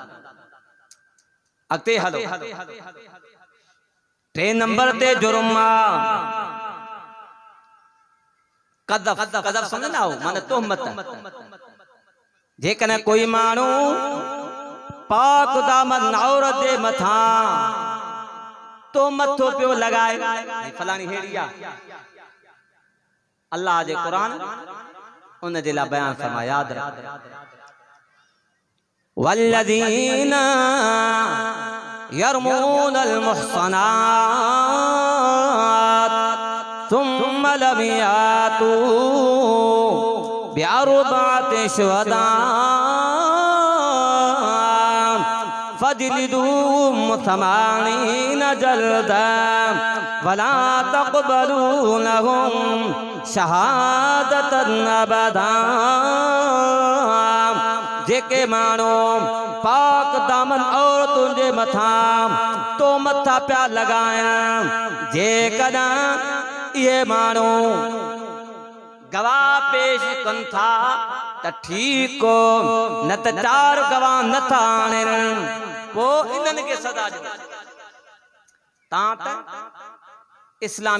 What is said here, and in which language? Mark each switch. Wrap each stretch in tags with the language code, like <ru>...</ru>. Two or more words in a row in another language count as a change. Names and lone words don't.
<sd>अॻिते हलो 3 नंबर ते जुर्म कज़फ़ सम्झंदा आहियो माने तोहमत जेकॾहिं कोई माण्हू पाक दामन औरत जे मथां तोहमत थो पियो लॻाए फलाणी हेड़ी आहे अल्लाह जे कुरान उन जे लाइ बयान फरमा याद रख</sd> <ar>والذين يرمون المحصنات ثم لم يأتوا بأربعة شهداء فاجلدوهم 80 جلدة ولا تقبلوا لهم شهادة أبدا</ar> <sd>जेके माण्हू पाक दामन औरतुनि जे मथां तोहमत था पिया लॻाइनि जेकॾहिं इहे माण्हू गवाह पेश कनि था त ठीकु न त 4 गवाह नथा आणनि पोइ इन्हनि खे सज़ा ॾियो तव्हां त इस्लामी</sd>